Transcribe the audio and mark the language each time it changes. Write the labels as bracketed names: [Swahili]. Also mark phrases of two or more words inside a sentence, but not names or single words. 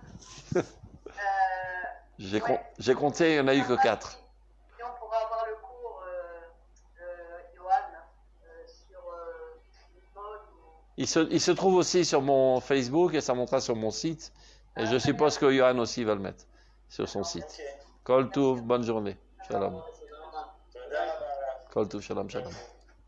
[French] Ouais. J'ai compté, il n'y en a eu que 4. Et on pourra avoir le cours de Johan sur l'IPOD. Il se trouve aussi sur mon Facebook et ça montera sur mon site. Et je suppose que Johan aussi va le mettre sur son site. Ok. [Hebrew] כל טוב, [French] bonne journée. Shalom. [Hebrew] תודה רבה. כל טוב, שלום, שלום.